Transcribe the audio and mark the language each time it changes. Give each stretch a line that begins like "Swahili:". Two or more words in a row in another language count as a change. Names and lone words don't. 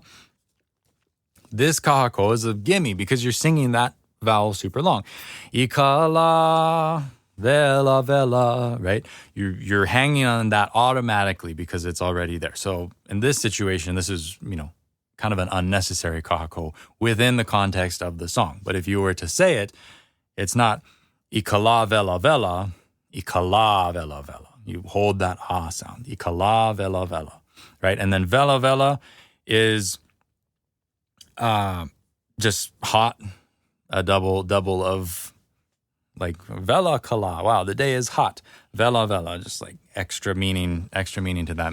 English: This kahako is a gimme because you're singing that vowel super long. Ikala.
Hawaiian: vela, vela,
English: right? You're hanging on that automatically because it's already there. So in this situation, this is, kind of an unnecessary kahako within the context of the song. But if you were to say it, it's not
Hawaiian: ikala vela vela, ikala vela vela.
English: You hold that ah sound,
Hawaiian: ikala vela vela,
English: right? And then
Hawaiian: vela vela
English: is just hot, a double of like
Hawaiian: vela kala.
English: Wow, the day is hot.
Hawaiian: Vela vela,
English: just like extra meaning to that.